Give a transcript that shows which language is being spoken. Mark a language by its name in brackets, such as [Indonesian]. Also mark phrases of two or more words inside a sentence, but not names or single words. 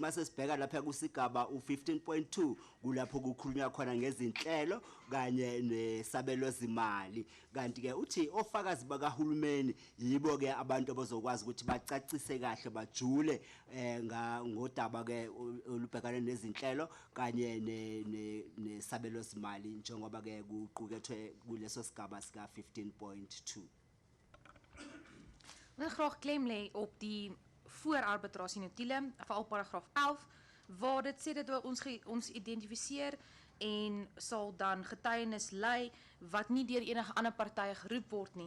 [Zulu] mase sibheka lapha kusigaba u15.2 kulapho kukhulunywa khona ngezinhlelo kanye nesabelo zimali kanti ke uthi ofakazi bakahulumeni yibo ke abantu abazokwazi ukuthi bacacise kahle bajule ngodaba ke olubhekana nezinhlelo kanye nesabelo zimali njengoba ke kuqukethwe kuleso sigaba sika 15.2. [Afrikaans] Wil graag klem lê op die voorarbitrasie notulen, veral paragraaf 11, waar dit sê dat ons identifiseer en sal dan getuienis lei wat nie deur enige ander partye geroep word nie.